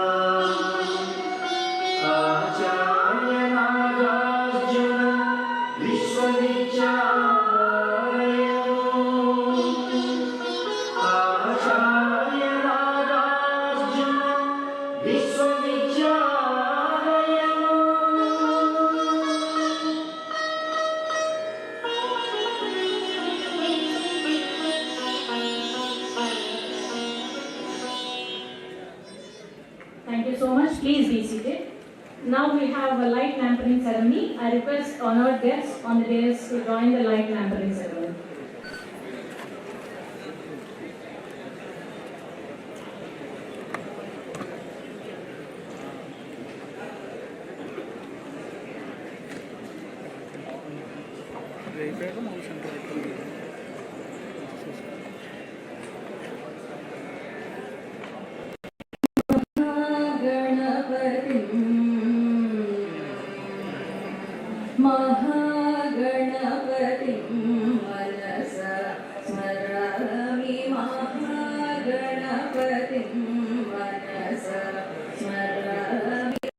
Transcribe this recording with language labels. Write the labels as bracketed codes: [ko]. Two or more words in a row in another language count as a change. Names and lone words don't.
[te] ఆచార్య నాగార్జున విశ్వవిద్యాలయము ఆచార్య నాగార్జున విశ్వవిద్యాలయము [en] Thank you so much. Please be seated. Now we have a light lampering ceremony. I request honored guests on the dais to join the light lampering ceremony. [te] రేపేగా మౌల్ సెంటర్ [sa] महागणपतिं मनसा स्मरामि महागणपतिं मनसा स्मरामि